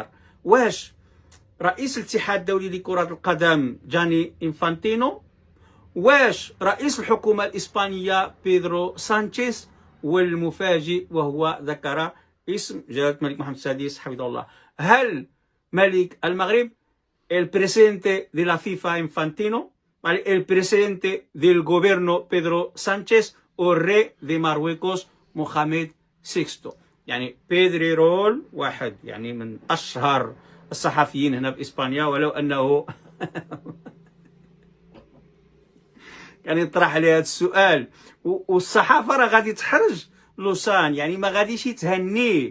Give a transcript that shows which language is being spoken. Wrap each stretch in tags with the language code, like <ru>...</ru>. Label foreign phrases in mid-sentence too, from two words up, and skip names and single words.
<ar>واش رئيس الاتحاد الدولي لكرة القدم جاني إنفانتينو؟ واش رئيس الحكومة الإسبانية بيدرو سانشيز؟ والمفاجئ وهو ذكر اسم جلالة الملك محمد السادس حفظه الله. هل ملك المغرب</ar> <es>el presidente de la FIFA Infantino, ¿vale? El presidente del gobierno Pedro Sánchez o rey de Marruecos Mohamed VI؟</es> <ar>يعني بيدريرول واحد يعني من أشهر الصحفيين هنا في إسبانيا، ولو أنه كان يطرح عليه هذا السؤال، والصحافة راه غادي تحرج لوسان، يعني ما غاديش يتهنيه.</ar>